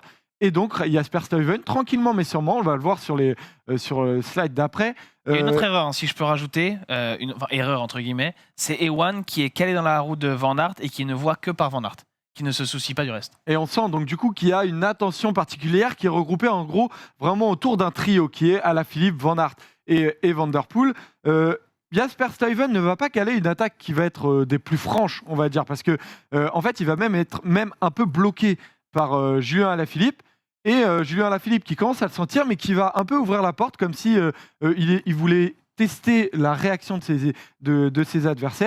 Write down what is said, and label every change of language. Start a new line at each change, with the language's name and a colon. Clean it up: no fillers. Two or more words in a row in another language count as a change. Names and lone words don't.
French: Et donc Jasper Stuyven, tranquillement mais sûrement, on va le voir sur le slide d'après. Il y a une autre erreur, si je peux rajouter, erreur entre guillemets, c'est Ewan qui est calé dans la roue de Van Aert et qui ne voit que par Van Aert, qui ne se soucie pas du reste. Et on sent donc du coup qu'il y a une attention particulière qui est regroupée en gros vraiment autour d'un trio qui est Alaphilippe, Van Aert et Van Der Poel. Jasper Stuyven ne va pas caler une attaque qui va être des plus franches, on va dire, parce que en fait il va même être un peu bloqué par Julien Alaphilippe. Et Julien Alaphilippe qui commence à le sentir, mais qui va un peu ouvrir la porte comme si il voulait tester la réaction de ses adversaires.